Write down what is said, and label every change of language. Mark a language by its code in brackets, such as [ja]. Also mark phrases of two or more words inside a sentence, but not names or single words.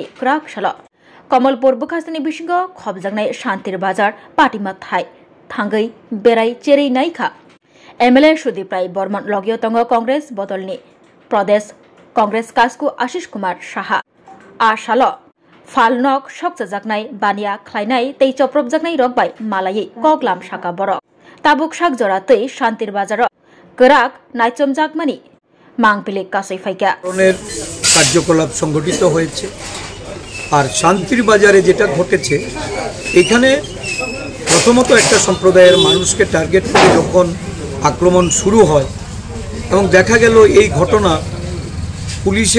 [trp] क्राक साल कमलपुर बुखास्तिनि बिसिङाव खबजानाय शान्तिर बाजार पाटिमा थाय थांगै बेराय चेरै नायखा एमएलए सुदीप राय बर्मन लगियो तंग कांग्रेस बदलनि प्रदेश कांग्रेस कासकु आशिष कुमार साहा आ साल फालनक सकजाकनाय बानिया खालायनाय तै चप्रबजाकनाय रकबाय मालायै कगलाम साका बरक ताबुक साक जरातै शान्तिर बाजार गराक नाइचमजाकमानि मांगपिले कासै फाइका [bn] কার্যকলাপ সংগঠিত হয়েছে আর শান্তির বাজারে যেটা ঘটেছে এখানে প্রথমত একটা সম্প্রদায়ের মানুষকে টার্গেট করে যখন আক্রমণ শুরু হয় এবং দেখা গেল এই ঘটনা পুলিশের